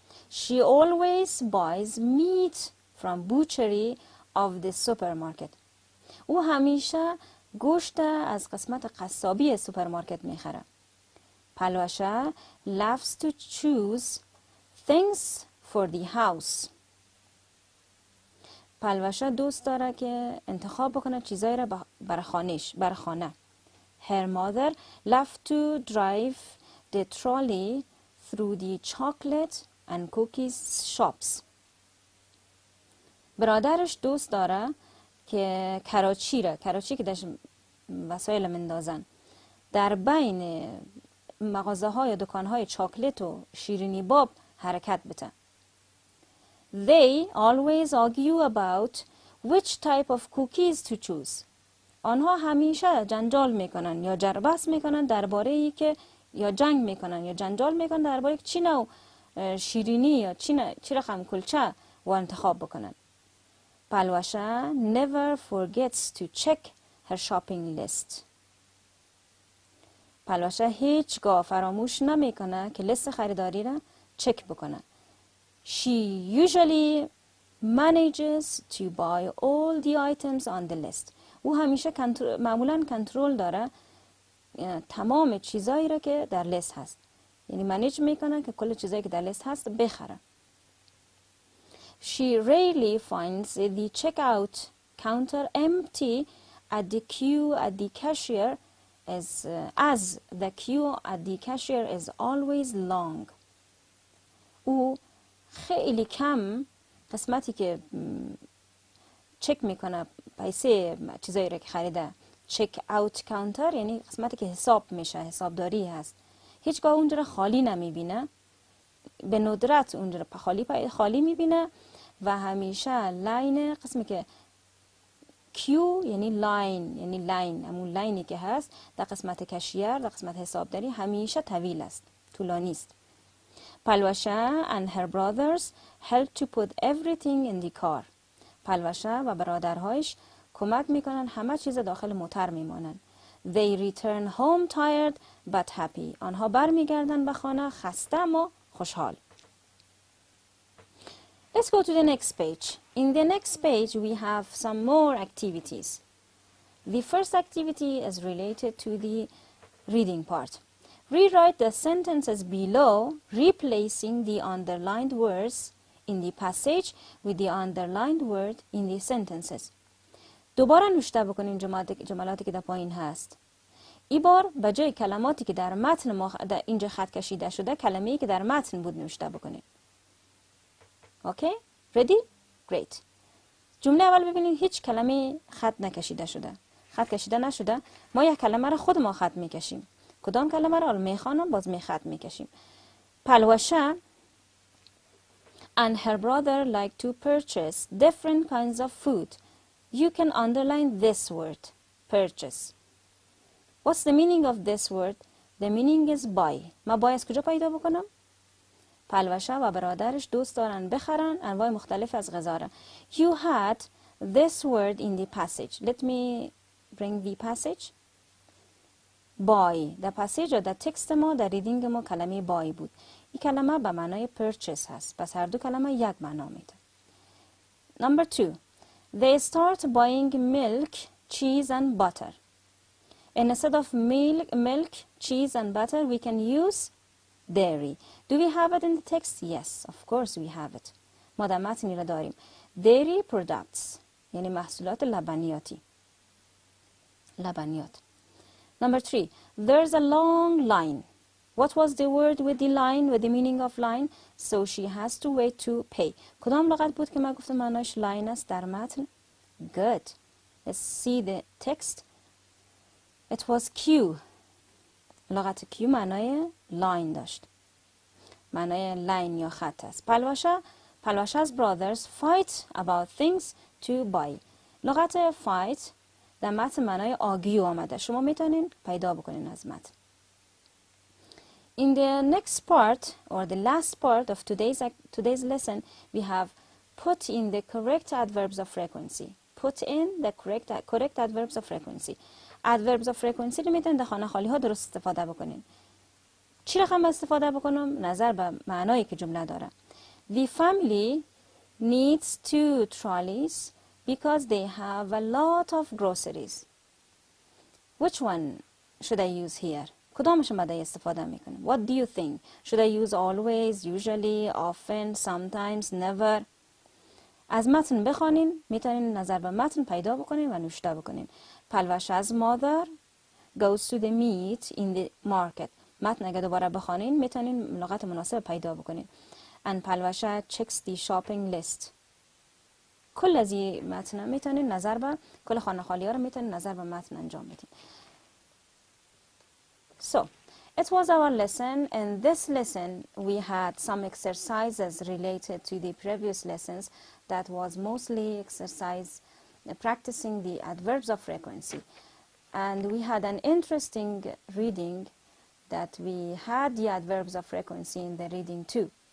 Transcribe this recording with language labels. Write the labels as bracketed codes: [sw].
[en] She always buys meat from butchery of the supermarket. [fa] او همیشه گوشت از قسمت قصابی سوپرمارکت میخره. [en] Palwasha loves to choose things for the house. [fa] پلوشه دوست داره که انتخاب بکنه چیزایی را بر خانه. [en] Her mother loved to drive the trolley through the chocolate and cookies shops. [fa] برادرش دوست داره که کراچی که داشت وسایل مندازن در بین مغازه های و دکان های چاکلت و شیرینی باب حرکت بده. [en] They always argue about which type of cookies to choose. [fa] آنها همیشه جنجال میکنن یا جربس میکنن درباره ای که یا جنگ میکنن یا جنجال میکنن درباره چی نوع شیرینی یا چی رقم کلچه و انتخاب بکنن. [en] Palwasha never forgets to check her shopping list. [fa] پلوشه هیچگاه فراموش نمیکنه که لیست خریداری را چک بکنه. [en] She usually manages to buy all the items on the list. [fa] او همیشه معمولاً کنترل داره تمام چیزایی را که در لیست هست. یعنی منیج میکنه که کل چیزایی که در لیست هست بخره. [en] She rarely finds the checkout counter empty at the queue at the cashier as the queue at the cashier is always long. [fa] او خیلی کم قسمتی که چک میکنه پیسه چیزایی را که خریده چک اوت کانتر یعنی قسمتی که حساب میشه حسابداری هست هیچگاه اونجا را خالی نمیبینه به ندرت اونجا را خالی میبینه و همیشه لاین قسمی که کیو یعنی لاین همون لاینی که هست در قسمت کشیر در قسمت حسابداری همیشه طویل است طولانی است. [en] Palwasha and her brothers help to put everything in the car. [fa] پلوشه و برادرهایش کمک میکنن همه چیز داخل موتر میمانن. [en] They return home tired but happy. [fa] آنها برمیگردن به خانه خسته اما خوشحال. [en] Let's go to the next page. In the next page we have some more activities. The first activity is related to the reading part. Rewrite the sentences below, replacing the underlined words in the passage with the underlined word in the sentences. [fa] دوباره نوشته بکنین جملاتی که در پایین هست. این بار به جای کلماتی که در متن در اینجا خط کشیده شده کلمه‌ای که در متن بود نوشته بکنین. [en] Okay? Ready? Great. [fa] جمله اول ببینید هیچ کلمه خط نکشیده شده. خط کشیده نشده. ما یک کلمه را خود ما خط میکشیم. کدام کلمه را میخوانم باز خط میکشیم. [en] Palwasha and her brother like to purchase different kinds of food. You can underline this word, purchase. What's the meaning of this word? The meaning is buy. [fa] ما buy از کجا پیدا بکنم؟ پلوشه و برادرش دوست دارن بخرن انواع مختلف از غذا را. [en] You had this word in the passage. Let me bring the passage. [fa] buy. در passage در تکست ما در ریدینگ ما کلمه buy بود. این کلمه به معنای purchase هست. پس هر دو کلمه یک معنا میده. [en] Number 2. They start buying milk, cheese and butter. Instead of milk, cheese and butter, we can use dairy. Do we have it in the text? Yes, of course we have it. [fa] ما در متن را داریم. [en] Dairy products. [fa] یعنی محصولات لبنیاتی. لبنیات. [en] Number 3. There's a long line. What was the word with the line, with the meaning of line? So she has to wait to pay. [fa] کدام لغت بود که من گفتم معناش line است در متن؟ Good. [en] Let's see the text. It was Q. [fa] لغت Q معنای line داشت. معنای line یا خط است. [en] Palwasha's brothers fight about things to buy. [fa] لغت fight در متن معنای argue آمده. شما میتونین پیدا بکنین از متن. [en] In the next part or the last part of today's lesson, we have put in the correct adverbs of frequency. Put in the correct adverbs of frequency. [fa] Adverbs of frequency رو میتونید در خانه خالی ها درست استفاده بکنین. چی رقم استفاده بکنم؟ نظر به معنایی که جمله داره. [en] The family needs 2 trolleys because they have a lot of groceries. Which one should I use here? [fa] کدامش مده استفاده میکنیم؟ [en] What do you think? Should I use always, usually, often, sometimes, never? [fa] از متن بخوانین، میتونین نظر به متن پیدا بکنین و نوشته بکنین. [en] Palwasha's mother goes to the meat in the market. [fa] متن اگه دوباره بخوانین میتونین لغت مناسب پیدا بکنین. [en] And Palwasha checks the shopping list. [fa] کل از این متن میتونین نظر به کل خانه خالی ها رو میتونین نظر به متن انجام بدین. [en] So, it was our lesson. In this lesson, we had some exercises related to the previous lessons that was mostly exercise practicing the adverbs of frequency. And we had an interesting reading that we had the adverbs of frequency in the reading too.